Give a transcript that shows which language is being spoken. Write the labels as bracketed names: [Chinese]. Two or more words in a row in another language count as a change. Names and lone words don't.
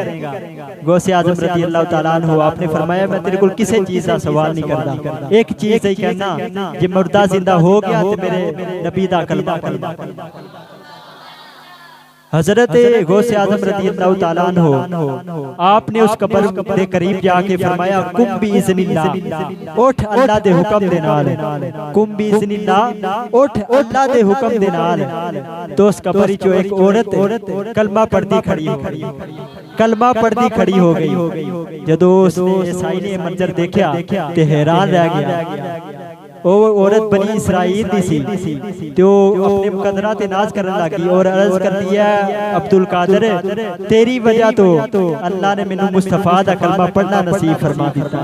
[Hindi] गौसे आजम [Arabic] رضي الله تعالى عنه [Hindi] आपने फरमाया मैं तेरे को किसी चीज का सवाल नहीं करता, एक चीज ही कहना [Punjabi] ਜੇ ਮੁਰਦਾ ਜ਼ਿੰਦਾ ਹੋ ਗਯਾ ਤੋ ਮੇਰੇ ਨਬੀ ਦਾ ਕਲਮਾ ਪੜ੍ਹ। [Hindi] हजरत गौसे आजम [Arabic] رضي الله تعالى عنه [Hindi] आपने उस कब्र के करीब जाके फरमाया [Arabic] قم بإذن الله, [Punjabi] ਉਠ ਅੱਲਾਹ ਦੇ ਹੁਕਮ ਦੇ ਨਾਲ, [Arabic] قم بإذن الله, [Punjabi] ਉਠ ਅੱਲਾਹ ਦੇ ਹੁਕਮ ਦੇ ਨਾਲ। [Hindi] तो उस कब्र चो एक औरत कलमा पढ़ती खड़ी हो गई, कलमा पढ़ती खड़ी हो गई। [Punjabi] ਜਦੋਂ ਉਸ ਈਸਾਈ ਨੇ ਮੰਜ਼ਰ ਦੇਖਿਆ ਤੇ ਹੈਰਾਨ ਰਹਿ ਗਿਆ। ਉਹ ਔਰਤ ਬਨੀ ਇਸਰਾਈਲ ਦੀ ਸੀ, ਤੋ ਅਪਨੇ ਮੁਕੱਦਰਾਂ ਤੇ ਨਾਜ਼ ਕਰਨੇ ਲੱਗੀ ਔਰ ਅਰਜ਼ ਕਰ ਦਿੱਤਾ ਅਬਦੁਲ ਕਾਦਿਰ ਤੇਰੀ ਵਜਹ ਤੋ ਅੱਲਾਹ ਨੇ ਮੈਨੂੰ ਮੁਸਤਫ਼ਾ ਦਾ ਕਲਮਾ ਪੜ੍ਹਨਾ ਨਸੀਬ ਫ਼ਰਮਾ ਦਿੱਤਾ।